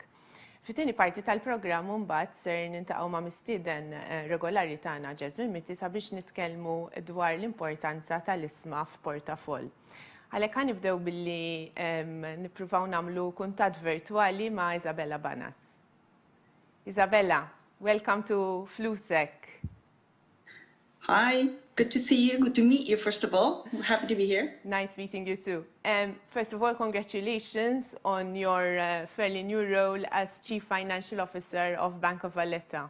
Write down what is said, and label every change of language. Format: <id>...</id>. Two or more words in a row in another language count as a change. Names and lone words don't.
<mt>Fit-tieni parti tal-programm mbagħad ser nintaqgħu ma' mistieden regolari tagħna Jasmine Mitti sabiex nitkellmu dwar l-importanza tal-isma f'portafoll. Għalhekk ħanibdew billi nippruvaw nagħmlu kuntatt virtuali ma' Izabela Banas. Izabela,</mt> <en>welcome to Flusek. Hi, good to see you. Good to meet you, first of all. I'm happy to be here. Nice meeting you too. First of all, congratulations on your fairly new role as Chief Financial Officer of Bank of Valletta.</en>